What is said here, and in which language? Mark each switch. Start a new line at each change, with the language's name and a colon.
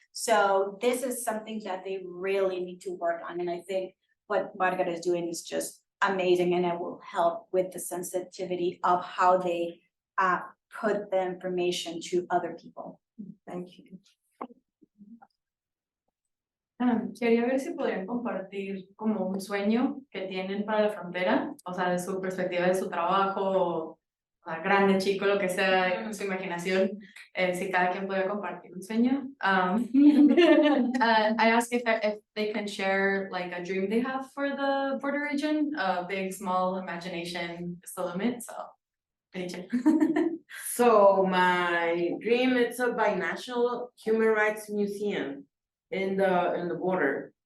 English: So this is something that they really need to work on, and I think what Margaret is doing is just amazing, and it will help with the sensitivity of how they put the information to other people. Thank you.
Spanish: Quería ver si podrían compartir como un sueño que tienen para la frontera, o sea, de su perspectiva de su trabajo, o sea, grande, chico, lo que sea, su imaginación, si cada quien puede compartir un sueño.
English: I asked if they can share like a dream they have for the border region, big, small, imagination is the limit, so. So my dream is a binational human rights museum in the border.